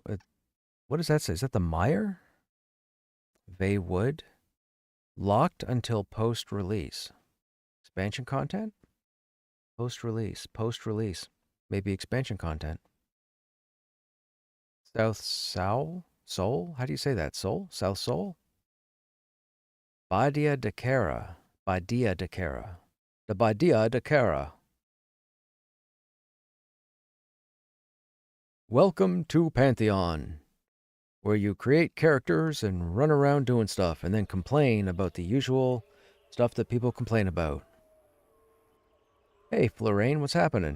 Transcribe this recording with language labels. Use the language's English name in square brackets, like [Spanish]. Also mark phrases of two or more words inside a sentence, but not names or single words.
[English] What does that say? Is that the Mire? Veywood. Locked until post-release. Expansion content? Post-release. Post-release. Maybe expansion content. South Soul? Soul? How do you say that? Soul? South Soul? Badia de Cara. Badia de Cara. The Badia de Cara. Welcome to Pantheon, where you create characters and run around doing stuff and then complain about the usual stuff that people complain about. Hey, Florane, what's happening?